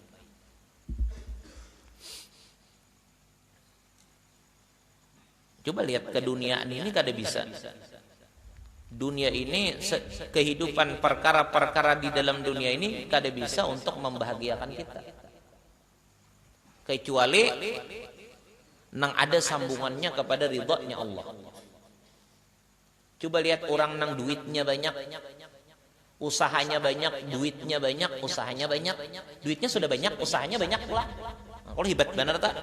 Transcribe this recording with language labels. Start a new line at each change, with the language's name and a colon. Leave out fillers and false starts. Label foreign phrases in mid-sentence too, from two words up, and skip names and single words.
Banjar: Coba lihat ke dunia ini kada bisa.
Indonesian: Dunia ini, kehidupan perkara-perkara di dalam dunia ini kada bisa untuk membahagiakan kita.
Banjar: Kecuali nang ada sambungannya kepada ridhonya Allah. Coba lihat orang nang duitnya banyak, usahanya banyak, duitnya banyak, usahanya banyak.
Indonesian: Duitnya sudah banyak, usahanya banyak pula. Kalau hebat benar tak?